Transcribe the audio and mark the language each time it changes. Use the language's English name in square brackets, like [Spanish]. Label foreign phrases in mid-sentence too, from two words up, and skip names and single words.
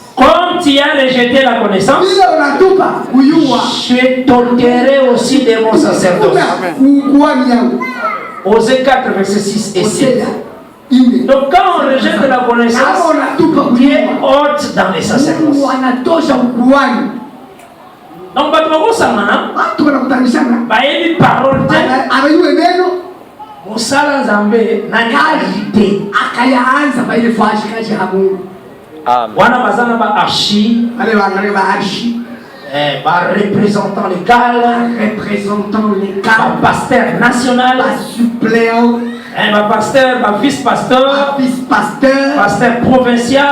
[French] Comme tu as rejeté la connaissance, je t'ôterai aussi de mon sacerdoce. Osée 4, verset 6 et 7. Donc quand on rejette la connaissance, Dieu ôte dans les sacerdoces. Donc [Swahili] watu wanakutanishana, [Lingala] bayebi parole [Swahili] anajua neno [Lingala] musala nzambe [Swahili] na kazi akayaanza kwa ile fashi kazi ya Mungu. Amen. [Lingala] Wana bazana ba archi, [Swahili] Wale waangalie archi, [French] ba représentant légal, ba pasteur national, ba suppléant, ba pasteur, ba vice-pasteur, vice-pasteur, pasteur provincial,